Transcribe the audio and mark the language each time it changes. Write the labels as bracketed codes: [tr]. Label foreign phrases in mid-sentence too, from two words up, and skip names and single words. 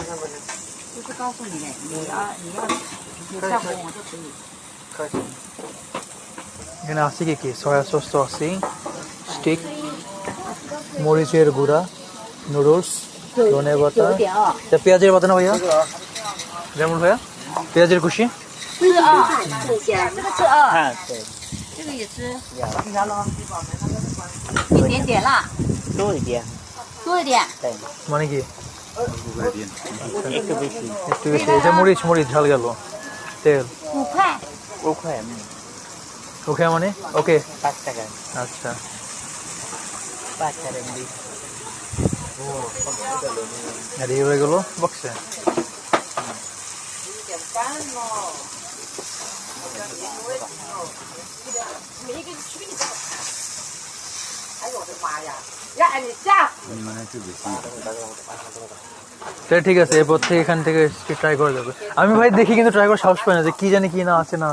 [bn] এখানে আছে কি [en] soya sauce [bn] তো আছে স্টিক মরিচের গুঁড়া নুডলস ধনে পাতা পেঁয়াজের পাতা না ভাইয়া যেমন ভাইয়া পেঁয়াজের কুশি হ্যাঁ [zh] 这个也吃，一点点辣，多一点多一点。 [bn] মানে কি একটু বেশি একটু বেশি এটা মরিচ ঝাল গেল তেল [zh] 5块， [bn] ওখানে ওকে মানে ওকে 5 টাকা আচ্ছা 5 টাকা এমনি আর এই হয়ে গেল বক্সে ঠিক আছে এরপর থেকে এখান থেকে ট্রাই করে যাবে আমি ভাই দেখি কিন্তু ট্রাই করে সাহস পাই না যে কি জানি কি না আছে না